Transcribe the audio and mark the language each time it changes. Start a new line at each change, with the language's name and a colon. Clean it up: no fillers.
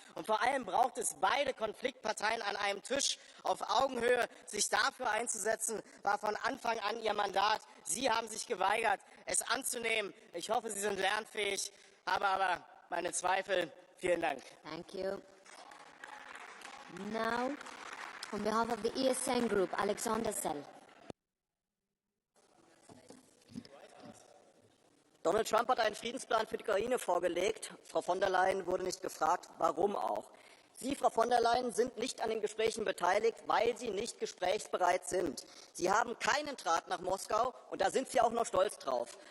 German: Und vor allem braucht es beide Konfliktparteien an einem Tisch auf Augenhöhe. Sich dafür einzusetzen, war von Anfang an Ihr Mandat. Sie haben sich geweigert, es anzunehmen. Ich hoffe, Sie sind lernfähig, habe aber meine Zweifel. Vielen Dank.
English: Thank you. Now, on behalf of the ESN Group, Alexander Sell.
German: Donald Trump hat einen Friedensplan für die Ukraine vorgelegt. Frau von der Leyen wurde nicht gefragt, warum auch. Sie, Frau von der Leyen, sind nicht an den Gesprächen beteiligt, weil Sie nicht gesprächsbereit sind. Sie haben keinen Draht nach Moskau und da sind Sie auch noch stolz drauf.